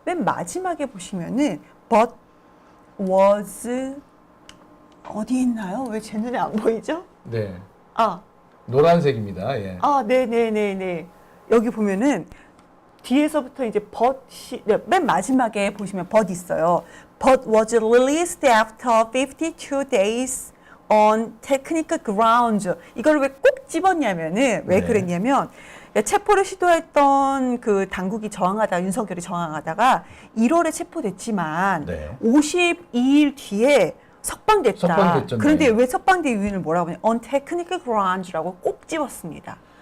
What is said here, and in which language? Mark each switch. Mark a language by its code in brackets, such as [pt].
[ko] 맨 마지막에 보시면은 [en] but was [ko] 어디 있나요? 왜 제 눈에 안 보이죠? 네. 아, 노란색입니다. 예. 네네네네. 여기 보면은 뒤에서부터 이제 but이, 네, 맨 마지막에 보시면 but 있어요. [en] But was released after 52 days on technical grounds. [ko] 이걸 왜 꼭 집었냐면은, 왜 네. 그랬냐면, 체포를 시도했던 그 당국이 저항하다가, 윤석열이 저항하다가 1월에 체포됐지만, 네. 52일 뒤에 석방됐다. 석방됐죠, 네. 그런데 왜 석방된 이유는 뭐라고 하냐? [en] on technical grounds [ko] 라고 꼭 집었습니다.